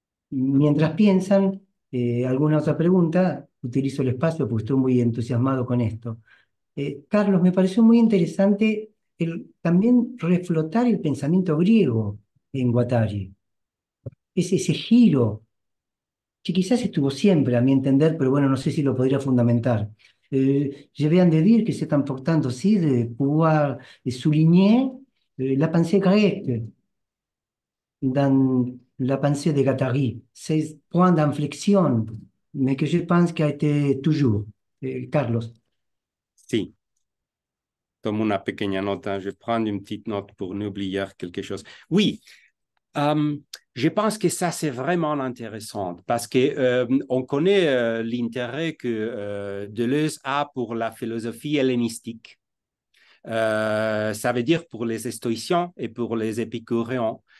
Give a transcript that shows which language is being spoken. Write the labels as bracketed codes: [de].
[es] Mientras piensan alguna otra pregunta, utilizo el espacio porque estoy muy entusiasmado con esto. Carlos, me pareció muy interesante también reflotar el pensamiento griego en Guattari. Ese giro, que quizás estuvo siempre a mi entender, pero bueno, no sé si lo podría fundamentar. [fr] Je viens de dire que c'est important aussi de pouvoir souligner la pensée grecque dans la pensée de Guattari, ces points d'inflexion, mais que je pense qu'a été toujours. [es] Carlos. Sí, tomo una pequeña nota. [fr] Je prends une petite note pour n'oublier quelque chose. Oui, je pense que ça, c'est vraiment intéressant parce qu'on connaît l'intérêt que Deleuze a pour la philosophie hellénistique. Ça veut dire pour les stoïciens et pour les épicuriens.